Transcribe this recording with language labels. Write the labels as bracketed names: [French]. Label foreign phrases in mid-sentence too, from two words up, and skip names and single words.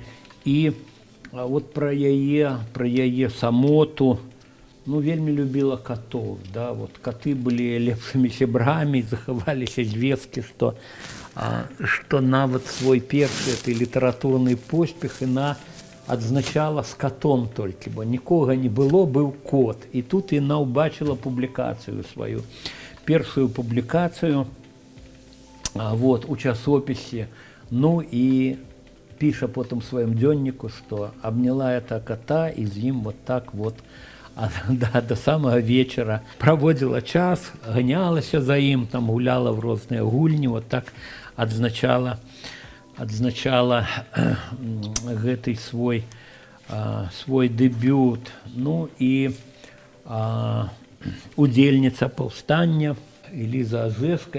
[Belarusian] І вот пра яе самоту, ну, вельмі любіла катоў, да, вот каты былі лепшымі сябрамі, захаваліся звесткі, што нават свой першы этой літаратурны поспех яна адзначала з катом толькі, бо нікога не было, быў кот. І тут яна ўбачыла публікацыю сваю, першую публікацыю вот, у часопісе. Ну і піша потым сваім дзённіку, што абняла это кота і з ім вот так вот [Russian] до самого вечера [Belarusian] праводзіла час, ганялася за ім, там гуляла в розныя гульні, вот так адзначала гэты свой дэбют. Ну і удзельніца паўстання Элиза Азэская.